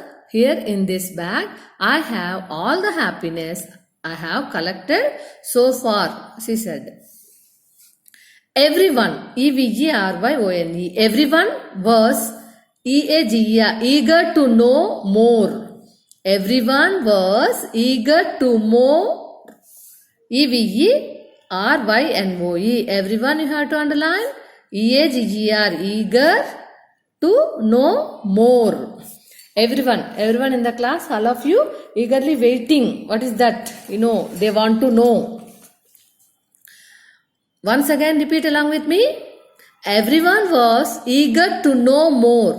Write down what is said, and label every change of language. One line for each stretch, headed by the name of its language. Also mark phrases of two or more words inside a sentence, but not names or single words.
English: Here in this bag, I have all the happiness I have collected so far, she said. Everyone, E-V-E-R-Y-O-N-E, everyone was E-A-G-E-R, eager to know more. Everyone was eager to know. E-V-E-R-Y-N-O-E, everyone you have to underline. E-A-G-G-E-R, eager to know more. Everyone in the class, all of you eagerly waiting. What is that? They want to know. Once again, repeat along with me. Everyone was eager to know more.